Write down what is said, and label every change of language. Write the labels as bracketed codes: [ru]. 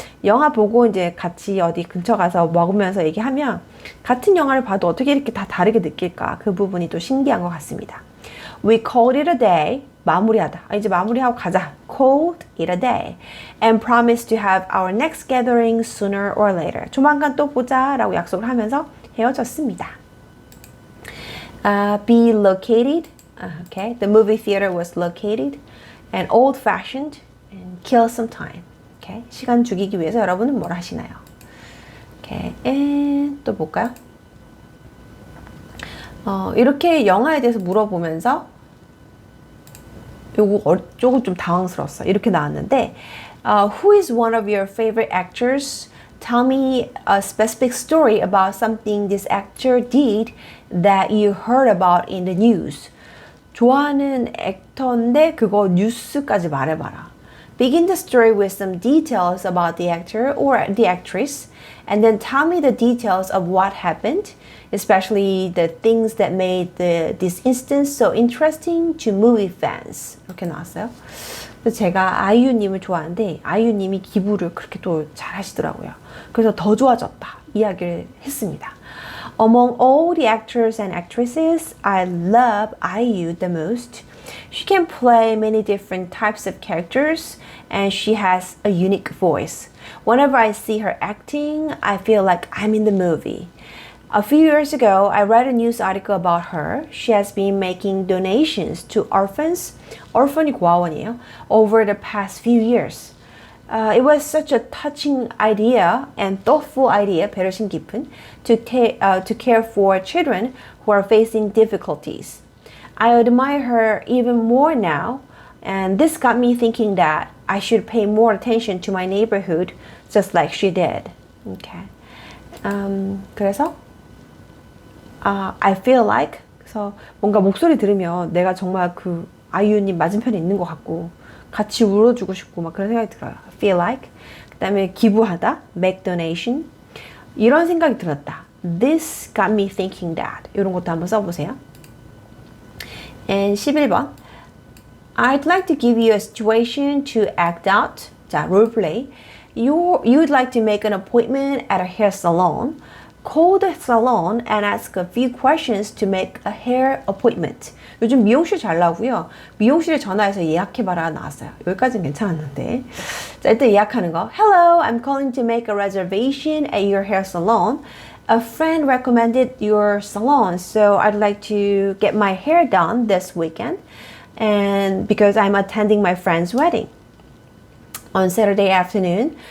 [ko] 영화 보고 이제 같이 어디 근처 가서 먹으면서 얘기하면 같은 영화를 봐도 어떻게 이렇게 다 다르게 느낄까? 그 부분이 또 신기한 것 같습니다. [en] We called it a day. [ko] 마무리하다. 이제 마무리하고 가자. [en] Called it a day. And promised to have our next gathering sooner or later. [ko] 조만간 또 보자 라고 약속을 하면서 헤어졌습니다. [en] Be located. Okay. The movie theater was located. And old-fashioned. And kill some time. Okay. [ko] 시간 죽이기 위해서 여러분은 뭘 하시나요? [en] Okay. And [ko] 또 볼까요? 이렇게 영화에 대해서 물어보면서 조금 좀 당황스러웠어. 이렇게 나왔는데 [en] Who is one of your favorite actors Tell me a specific story about something this actor did that you heard about in the news. [ko] 좋아하는 액터인데 그거 뉴스까지 말해봐라. [en] Begin the story with some details about the actor or the actress, and then tell me the details of what happened, especially the things that made this instance so interesting to movie fans. [ko] 이렇게 나왔어요. 그래서 제가 아이유님을 좋아하는데 아이유님이 기부를 그렇게 또 잘하시더라고요. 그래서 더 좋아졌다 이야기를 했습니다. [en] Among all the actors and actresses, I love IU the most. She can play many different types of characters and she has a unique voice. Whenever I see her acting, I feel like I'm in the movie. A few years ago, I read a news article about her. She has been making donations to orphans, orphan이 [ko] 고아원이에요, [en] over the past few years. It was such a touching idea and thoughtful idea, [ko] 배려심 깊은, [en] to care for children who are facing difficulties. I admire her even more now, and this got me thinking that I should pay more attention to my neighborhood, just like she did. Okay. [ko] 그래서 [en] I feel like, [ko] 그래서 뭔가 목소리 들으면 내가 정말 그 아이유님 맞은편에 있는 것 같고 같이 울어주고 싶고 막 그런 생각이 들어요. [en] I feel like. [ko] 그 다음에 기부하다, [en] make donation. [ko] 이런 생각이 들었다. [en] This got me thinking that. [ko] 이런 것도 한번 써보세요. [en] And [ko] 11번. [en] I'd like to give you a situation to act out. [ko] 자, [en] role play. You'd like to make an appointment at a hair salon. Call the salon and ask a few questions to make a hair appointment. [ko] 요즘 미용실 잘 나오고요. 미용실에 전화해서 예약해봐라 나왔어요. 여기까지는 괜찮았는데. 자, 일단 예약하는 거. [en] Hello, I'm calling to make a reservation at your hair salon. A friend recommended your salon, so I'd like to get my hair done this weekend. And because I'm attending my friend's wedding on Saturday afternoon.